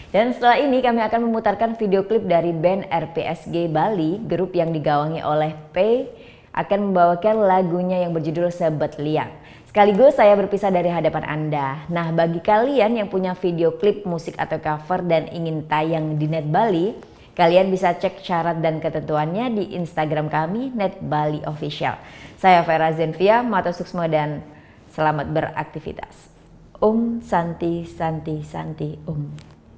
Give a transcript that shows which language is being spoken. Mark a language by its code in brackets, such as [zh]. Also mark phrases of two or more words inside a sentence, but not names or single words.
[id] Dan setelah ini kami akan memutarkan video klip dari band RPSG Bali, grup yang digawangi oleh P, akan membawakan lagunya yang berjudul Sebet Liang. Sekaligus saya berpisah dari hadapan Anda. Nah, bagi kalian yang punya video klip musik atau cover dan ingin tayang di Net Bali, kalian bisa cek syarat dan ketentuannya di Instagram kami, Net Bali Official. Saya Vera Zenvia, [ban] Mata Suksma, [id] dan selamat beraktivitas. [sa] Om Santi Santi Santi Om.